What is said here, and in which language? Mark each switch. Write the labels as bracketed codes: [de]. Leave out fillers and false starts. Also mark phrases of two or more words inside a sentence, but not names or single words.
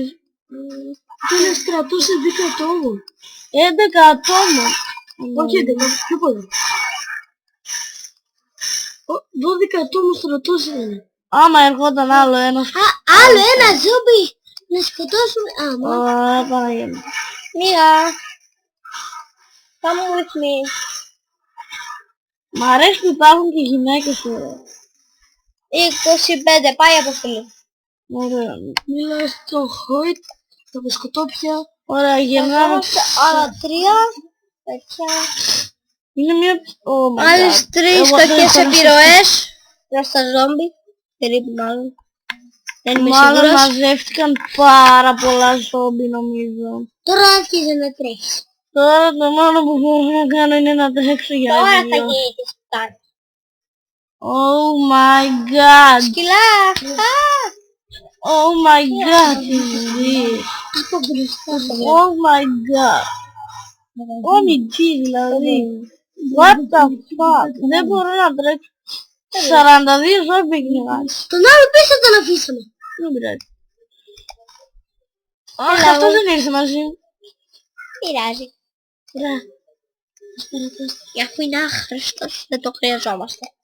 [el] Είναι στρατός 11 ατόμων. 11 ατόμων. Όχι 11, πιο πολύ. 12 ατόμων στρατός είναι. Άμα ερχόταν άλλο ένας... Άλλο ένα ζόμπι να σκοτώσουμε. Ωραία, Παναγία. Μία. [en] Come with me. [el] Μ' αρέσει που υπάρχουν και γυναίκες εδώ. 25, πάει αποστολή. Ωραία. Μιλάω στο Χόιτ, τα βοσκοτόπια. Ωραία, γυρνάμε. Άλλα 3. Είναι μια... Άλλες 3 κακές επιρροές προς τα ζόμπι. Περίπου μάλλον. Δεν είμαι μάλλον σίγουρος. μαζεύτηκαν πάρα πολλά ζόμπι νομίζω. Τώρα άρχιζε να τρέχει. Τώρα το μόνο που μπορώ να κάνω είναι να τρέξω για Τώρα θα δύο. γίνει και σπιτάρι. [en] Oh my god. [el] Σκυλά! [en] Oh my god, [el] τι is Από μπροστά στο [en] Oh my god. OMG δηλαδή. What the fuck. [el] Δεν μπορώ να τρέξω. 42 ζόμπι κυνηγάς. Τον άλλο πίσω τον αφήσαμε. Δεν πειράζει. Αχ, αυτός δεν ήρθε μαζί μου. Πειράζει. Αφού είναι άχρηστος, δεν το χρειαζόμαστε.